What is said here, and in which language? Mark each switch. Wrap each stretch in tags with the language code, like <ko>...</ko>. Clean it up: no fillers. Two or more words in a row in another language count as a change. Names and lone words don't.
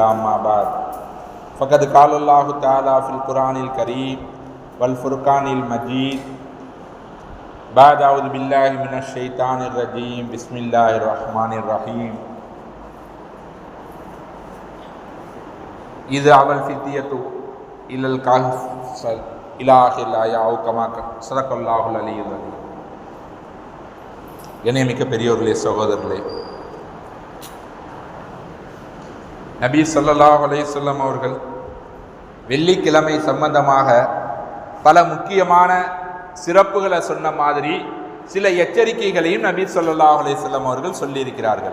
<ar>اما بعد فقد قال الله تعالى في القرآن الكريم والفرقان المجيد بعد أعوذ بالله من الشيطان الرجيم بسم الله الرحمن الرحيم. إذ أوى الفتية إلى الكهف إلى آخر الآية أو كما صدق الله العلي العظيم.</ar> <ta>கண்ணியமிக்க பெரியோர்களே, சகோதரர்களே, நபி</ta> <ar>صلى الله عليه وسلم</ar> <ta>அவர்கள் வெள்ளிக்கிழமை சம்பந்தமாக பல முக்கியமான சிறப்புகளை சொன்ன மாதிரி சில எச்சரிக்கைகளையும் நபி</ta> <ar>صلى الله عليه وسلم</ar> <ta>அவர்கள் சொல்லியிருக்கிறார்கள்.</ta>